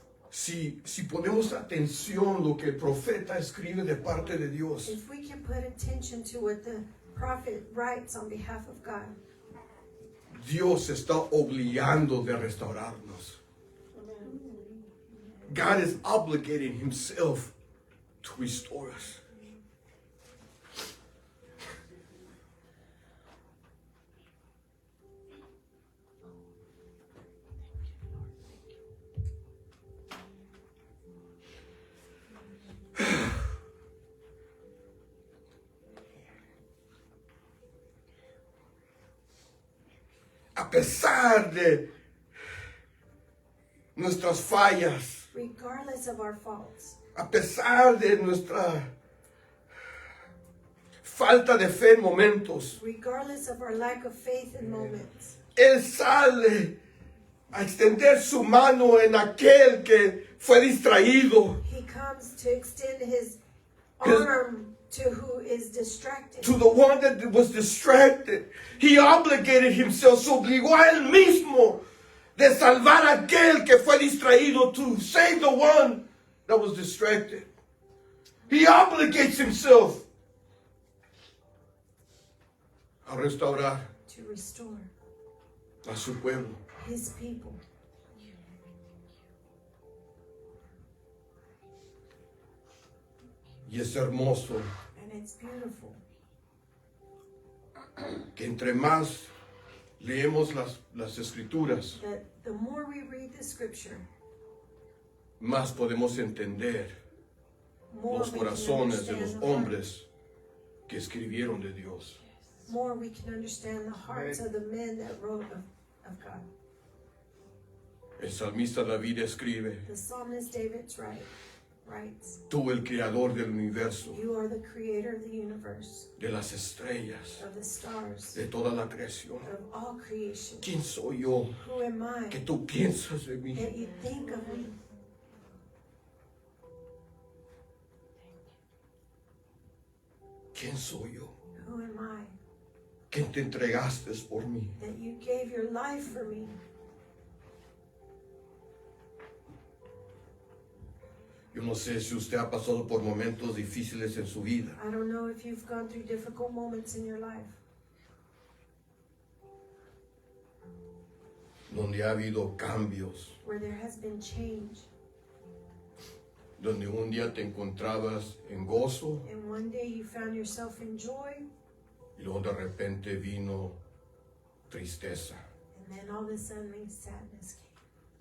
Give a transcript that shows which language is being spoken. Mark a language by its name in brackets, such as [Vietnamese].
[Spanish] Si ponemos atención lo que el profeta escribe de parte de Dios, [English] If we can put attention to what the prophet writes on behalf of God, [Spanish] Dios está obligando de restaurarnos. [English] God is obligating himself to restore us. [Spanish] A pesar de nuestras fallas, [English] regardless of our faults, [Spanish] a pesar de nuestra falta de fe en momentos, [English] regardless of our lack of faith in moments, [Spanish] Él sale a extender su mano en aquel que fue distraído, [English] he comes to extend his arm to who is distracted. to the one that was distracted. He obligated himself, [Spanish] se obligó a él mismo de salvar a aquel que fue distraído, [English] to save the one that was distracted. He obligates himself [Spanish] a restaurar [English] To restore [Spanish] a su pueblo. [English] his people. [Spanish] Y es hermoso [English] And it's beautiful [Spanish] que entre más leemos las escrituras, [English] that the more we read the scripture, [Spanish] más podemos entender [English] more [Spanish] los [English] we can [Spanish] corazones de los [English] understand the heart. [Spanish] hombres que escribieron de Dios. [English] More we can understand the hearts of the men that wrote of God. [Spanish] El salmista David escribe, [English] The psalmist David writes, [Spanish] tú el creador del universo, [English] you are the creator of the universe, [Spanish] de las estrellas, [English] of the stars, [Spanish] de toda la creación. [English] of all creation. [Spanish] ¿Quién soy yo [English] Who am I [Spanish] que tú piensas de mí? [English] that you think of me? [Spanish] ¿Quién soy yo [English] Who am I [Spanish] que te entregaste por mí? [English] that you gave your life for me? [Spanish] Yo no sé si usted ha pasado por momentos difíciles en su vida, [English] I don't know if you've gone through difficult moments in your life [Spanish] donde ha habido cambios, [English] where there has been change, [Spanish] donde un día te encontrabas en gozo [English] and one day you found yourself in joy, [Spanish] y luego de repente vino tristeza, [English] and then all of a sudden sadness came.